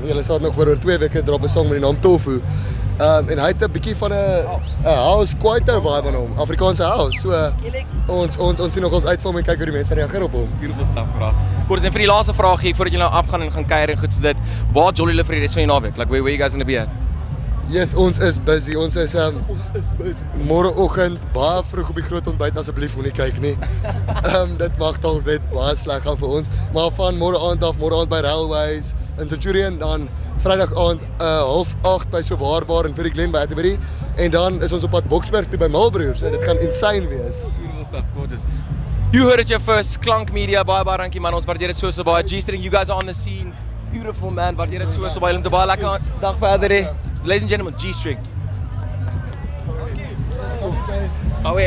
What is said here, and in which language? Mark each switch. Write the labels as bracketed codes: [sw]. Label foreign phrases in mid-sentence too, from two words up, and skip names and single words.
[af] Julle sal nog oor 2 weke drop 'n song met die naam Tofu. En hy het 'n bietjie van 'n house kwaito vibe aan hom, Afrikaanse house. So ons sien nog ons uitval en kyk hoe die mense reageer op hom. [en] Beautiful stuff, bro. [af] Goed, en vir die laaste vraag hier voordat julle nou afgaan en gaan kuier en goed so dit. Waar jolly julle vir die res van die naweek? [en] Like where you guys gonna be at? Yes, [af] ons is busy. Ons is môreoggend baie vroeg op die groot ontbyt, asseblief moenie kyk nie. Dit mag dalk net baie sleg gaan vir ons, maar van môre aand af, môre aand by Railways in Centurion, dan Vrydag aand 7:30 by Sowaarbaar in Vir Glen by Atterbury en dan is ons op pad Boksburg toe by Malbroers en dit gaan insane wees. [en] Beautiful stuff, gorgeous. You heard it your first, [af] Klank Media, baie dankie man, ons waardeer dit so baie. [en] G-String, you guys are on the scene, beautiful man, [af] waardeer dit so baie, om te baie lekker dag verder hê. [en] Ladies and gentlemen, G-String. Oh,